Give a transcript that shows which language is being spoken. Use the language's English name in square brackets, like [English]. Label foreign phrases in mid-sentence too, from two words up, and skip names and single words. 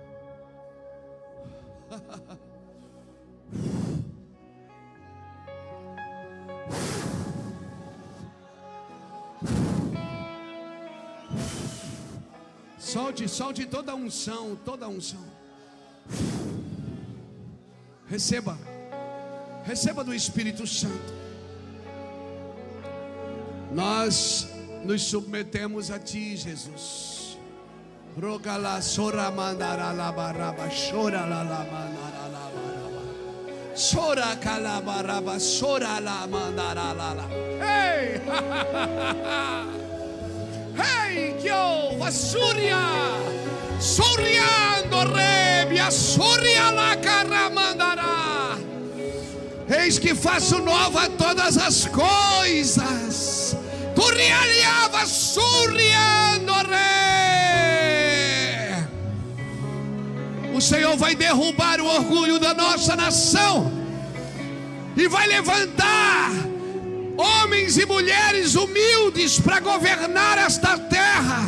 [Portuguese] Solte toda a unção, toda a unção. Receba do Espírito Santo. Nós nos submetemos a Ti, Jesus. Rogala sora mandara la baraba, chora la mandara la baraba, chora calabaraba, chora la mandara la. Ei! Hey, yo, Vasuria, Soriando Rebia, Soria la Caramandará. Eis que faço nova todas as coisas. Turialiava, Soriando Re. O Senhor vai derrubar o orgulho da nossa nação e vai levantar homens e mulheres humildes para governar esta terra.